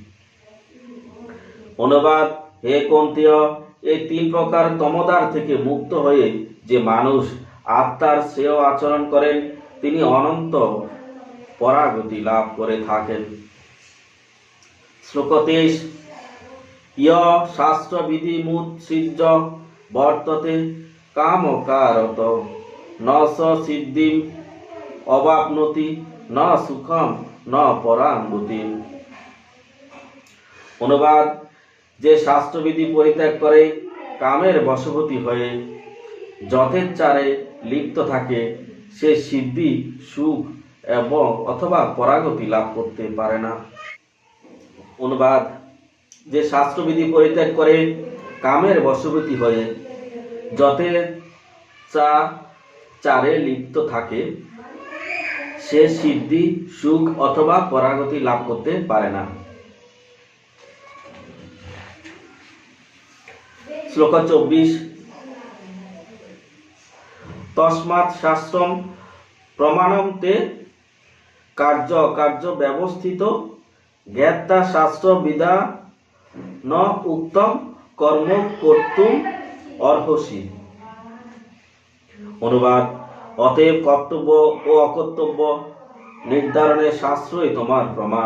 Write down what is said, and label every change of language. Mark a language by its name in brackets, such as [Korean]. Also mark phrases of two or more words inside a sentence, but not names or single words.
[Bangla] অনুবাদ: হে কৌন্তেয়, এই তিন প্রকার তমদার থেকে মুক্ত হয়ে যে মানুষ আত্মার শ্রেয় আচরণ করেন তিনি অনন্ত পরাগতি লাভ করে থাকেন। [Sanskrit] শ্লোক 23 ইয় শাস্ত্রবিধিমুৎসৃজ্য বর্ততে কামকারত ন স সিদ্ধিম অবাপ্নোতি ন সুখম ন পরাম গতিম। [Bangla] অনুবাদ, যে শাস্ত্রবিধি পরিত্যাগ করে কামের বশবর্তী হয়ে যথেচ্ছারে লিপ্ত থাকে সে সিদ্ধি, সুখ এবং অথবা পরাগতি লাভ করতে পারে না। অনুবাদ, যে শাস্ত্রবিধি পরিত্যাগ করে কামের বশবর্তী হয়ে যথেচ্ছাচারে লিপ্ত থাকে সে সিদ্ধি, সুখ অথবা পরাগতি লাভ করতে পারে না। [Sanskrit] শ্লোক 24 তস্মাৎ শাস্ত্রম প্রমাণম তে কার্য ব্যবস্থিত জ্ঞাতা শাস্ত্র বিধা ন উত্তম কর্ম কর্তুম অর্হসি। [Bangla] অনুবাদ, অতএব কর্তব্য ও অকর্তব্য নির্ধারণে শাস্ত্রই তোমার প্রমাণ।